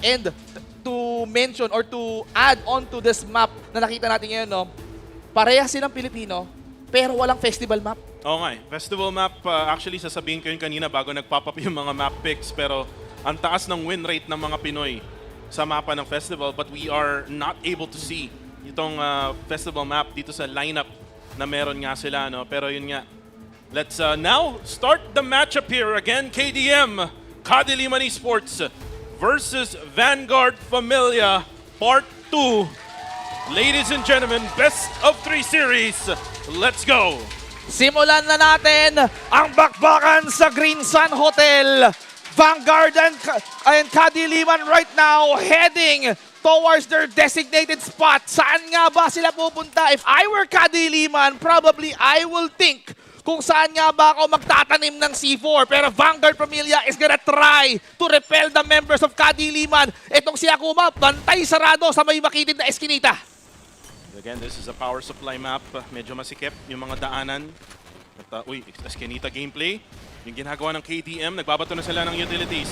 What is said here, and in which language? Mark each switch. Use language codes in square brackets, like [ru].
[en] And to mention or to add on to this map [tl] na nakita natin ngayon, no, parehas silang Pilipino pero walang [en] festival map. [tl] Oo nga eh. Festival map, actually sasabihin ko yun kanina bago nag-pop up yung mga map picks, pero ang taas ng win rate ng mga Pinoy sa mapa ng festival, [en] but we are not able to see [tl] itong festival map dito sa lineup na meron nga sila, no? Pero yun nga. [en] Let's now start the matchup here. Again, KDM, Kadiliman Esports versus Vanguard Familia, Part 2. Ladies and gentlemen, best of 3 series. Let's go! [tl] Simulan na natin ang bakbakan sa Green Sun Hotel. [en] Vanguard and Kadiliman right now heading towards their designated spot. [tl] Saan nga ba sila pupunta? [en] If I were Kadiliman, probably I will think [tl] kung saan nga ba ako magtatanim ng C4. [en] Pero Vanguard Familia is gonna try to repel the members of Kadiliman. [tl] Itong si Akuma, bantay sarado sa may makitid na eskinita. [en] Again, this is a power supply map. [tl] Medyo masikip yung mga daanan. At, eskinita gameplay. Yung ginagawa ng KDM, nagbabato na sila ng utilities.